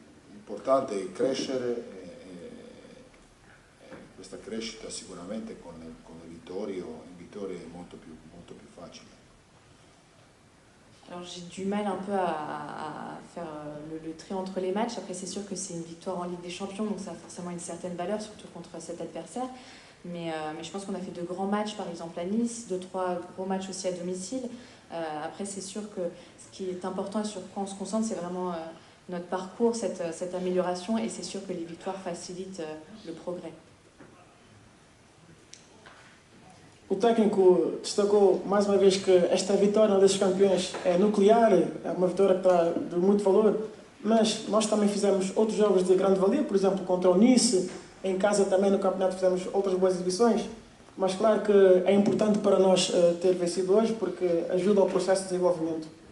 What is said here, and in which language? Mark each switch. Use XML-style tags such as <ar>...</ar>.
<it>L'importante è crescere e questa crescita sicuramente con le vittorie è molto più facile.</it> <fr>Alors j'ai du mal un peu à faire le trait entre les matchs. Après c'est sûr que c'est une victoire en Ligue des Champions, donc ça a forcément une certaine valeur, surtout contre cet adversaire. Mais je pense qu'on a fait de grands matchs, par exemple à Nice, 2-3 gros matchs aussi à domicile. Après c'est sûr que ce qui est important et sur quoi on se concentre, c'est vraiment notre parcours, cette amélioration, et c'est sûr que les victoires facilitent le progrès.</fr> <pt>O técnico destacou mais uma vez que esta vitória desses campeões é nuclear, é uma vitória que traz de muito valor, mas nós também fizemos outros jogos de grande valia, por exemplo, contra o Nice, em casa também no campeonato fizemos outras boas exibições, mas claro que é importante para nós ter vencido hoje porque ajuda ao processo de desenvolvimento.</pt>